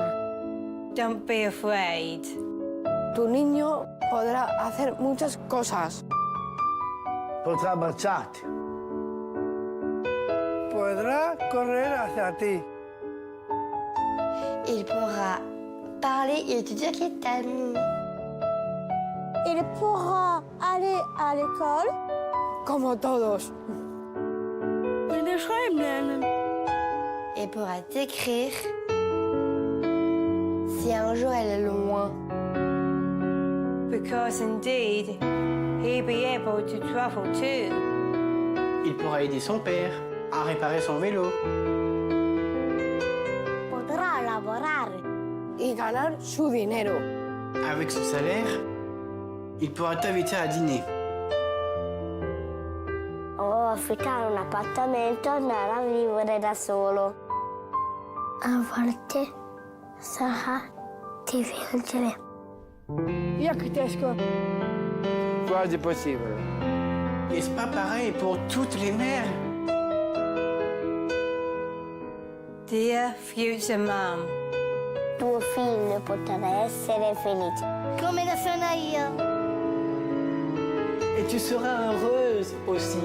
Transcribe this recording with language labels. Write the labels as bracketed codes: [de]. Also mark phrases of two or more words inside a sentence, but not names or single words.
[en] Don't be afraid. [es] tu niño podrá hacer muchas cosas. [it] potrà abbracciarti. Podrà correre [es] hacia ti. [fr] Il pourra parler et te dire qu'il t'aime. Il pourra aller à l'école. [es] Como todos. [fr] Il pourra t'écrire si un jour elle est loin. [en] Because indeed, he'll be able to travel too. [fr] Il pourra aider son père à réparer son vélo. [it] Potrà lavorare. [es] Y ganar su dinero. [fr] Avec son salaire, il pourra t'inviter à dîner. [it] O affittare un appartamento e andare a vivere da solo. A volte sarà difficile. [cs] Jak těžko. [fr] Quasi possible. Et c'est pas pareil pour toutes les mères. [en] Dear future mom. [it] Tuo figlio potrà essere felice. Come lo sono io. [fr] Et tu seras heureuse aussi.